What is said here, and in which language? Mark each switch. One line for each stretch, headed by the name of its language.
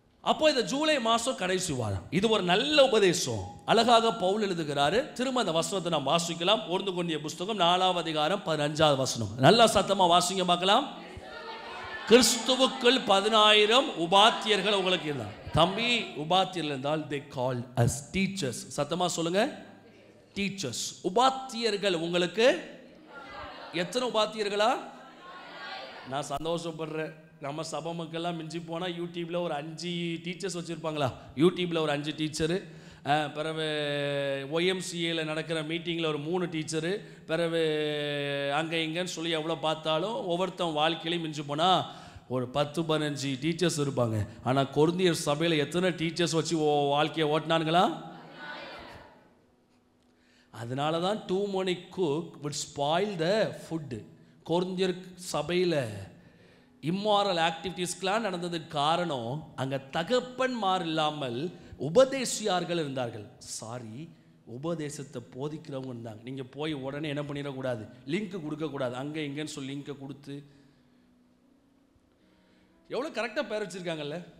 Tamil: அப்போ இந்த ஜூலை மாதம் கடைசி வாரம், இது ஒரு நல்ல உபதேசம். அழகாக பவுல் எழுதுகிறாரு. திரும்ப அந்த வசனத்தை நாம் வாசிக்கலாம். ஒன்று கொண்டிய புஸ்தகம் 4ஆம் அதிகாரம் 15வது வசனம். நல்லா சத்தமா வாசிங்க பார்க்கலாம். கிறிஸ்துவுக்குள் 10,000 உபாத்தியர்கள் உங்களுக்கு இருந்தார். தம்பி, உபாத்தியர்கள் என்றால்
English: they called as teachers.
Tamil: சத்தமா சொல்லுங்க, டீச்சர்ஸ். உபாத்தியர்கள் உங்களுக்கு எத்தனை உபாத்தியர்களா? நான் சந்தோஷப்படுறேன். நம்ம சபை மக்கள்லாம் மிஞ்சி போனால் யூடியூப்பில் ஒரு 5 டீச்சர்ஸ் வச்சுருப்பாங்களா? யூடியூப்பில் ஒரு 5 டீச்சரு, பிறகு ஒய்எம்சிஏயில் நடக்கிற மீட்டிங்கில் ஒரு 3 டீச்சரு, பிறகு அங்கே இங்கேன்னு சொல்லி எவ்வளோ பார்த்தாலும் ஒவ்வொருத்தன் வாழ்க்கையிலையும் மிஞ்சி போனால் ஒரு 10-15 டீச்சர்ஸ் இருப்பாங்க. ஆனால் கொரிந்தியர் சபையில் எத்தனை டீச்சர்ஸ் வச்சு வாழ்க்கையை ஓட்டினானுங்களா? அதனால தான்
English: too many cook would spoil the food.
Tamil: கொரிந்தியர் சபையில் இம்மாரல் ஆக்டிவிட்டீஸ்க்கெலாம் நடந்ததுக்கு காரணம் அங்கே தகப்பன்மார் இல்லாமல் உபதேசியார்கள் இருந்தார்கள். உபதேசத்தை போதிக்கிறவங்க இருந்தாங்க. நீங்கள் போய் உடனே என்ன பண்ணிடக்கூடாது, லிங்க் கொடுக்கக்கூடாது. அங்கே இங்கேன்னு சொல்லி லிங்கை கொடுத்து எவ்வளோ கரெக்டாக பேர் வச்சுருக்காங்கல்ல.